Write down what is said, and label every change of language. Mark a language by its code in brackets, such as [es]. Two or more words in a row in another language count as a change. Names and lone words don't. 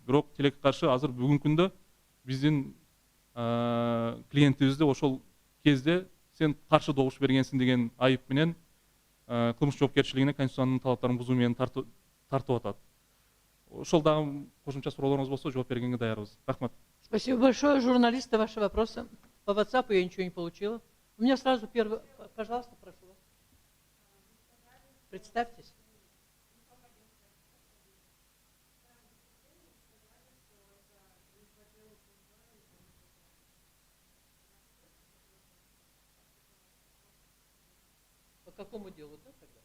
[ky] Бирок тилекке каршы азыр бүгүнкү күндө биздин клиентибизде ошол кезде сен каршы добуш бергенсиң деген айып менен кылмыш жоопкерчилигине Конституциянын талаптарын бузуу менен тартып атат. Ошол дагы кошумча суроолоруңуз болсо жооп бергенге даярбыз. Рахмат. [ru] Спасибо большое. Журналисты, ваши вопросы. По WhatsApp я ничего не получила. У меня сразу первый... Пожалуйста, прошу вас. Представьтесь. По какому делу, да, тогда?